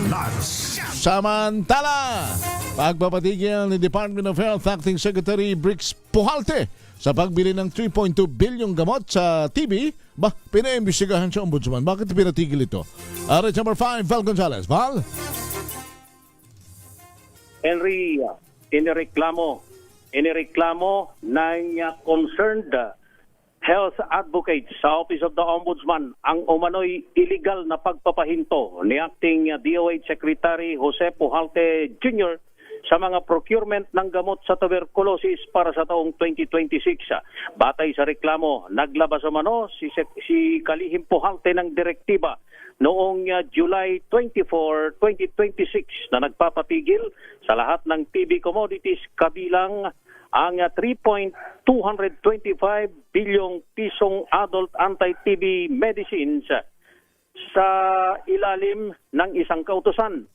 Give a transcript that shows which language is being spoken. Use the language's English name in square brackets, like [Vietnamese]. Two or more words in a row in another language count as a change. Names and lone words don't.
[Filipino] Samantala, pagpapatigil ni Department of Health Acting Secretary Brix Pujalte sa pagbili ng 3.2 bilyong gamot sa TB, pinaimbestigahan sa ombudsman. Bakit pinatigil ito? RH number 5, Val Gonzalez. Val? Henry, inireklamo ng [English] concerned health advocates [Filipino] sa Office of the Ombudsman ang umano'y illegal na pagpapahinto ni Acting DOH Secretary Jose Pujalte Jr. sa mga procurement ng gamot sa tuberculosis para sa taong 2026. Batay sa reklamo, naglabas umano si Kalihim Pujalte ng direktiba noong July 24, 2026 na nagpapatigil sa lahat ng [English] TB commodities [Filipino] kabilang ang 3.225 bilyong pisong [English] adult anti-TB medicines [Filipino] sa ilalim ng isang kautusan.